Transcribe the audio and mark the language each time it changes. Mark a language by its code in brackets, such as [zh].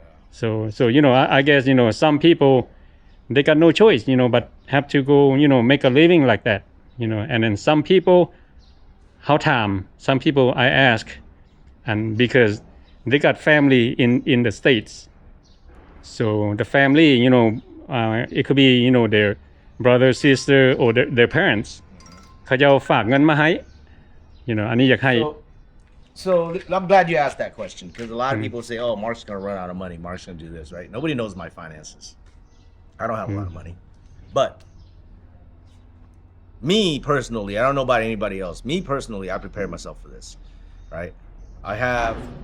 [en] So you know, I guess, you know, some people, they got no choice, you know, but have to go, you know, make a living like that, you know. And then some people, how time, some people I ask, and because they got family in the States. So the family, it could be, their brother, sister, or their parents. [th] เขาจะฝากเงินมาให้ อันนี้อยากให้ [en] So I'm glad you asked that question because a lot of people say, "Oh, Mark's gonna run out of money. Mark's gonna do this." Right? Nobody knows my finances. I don't have a lot of money, but me personally, I don't know about anybody else. Me personally, I prepared myself for this. Right? I have.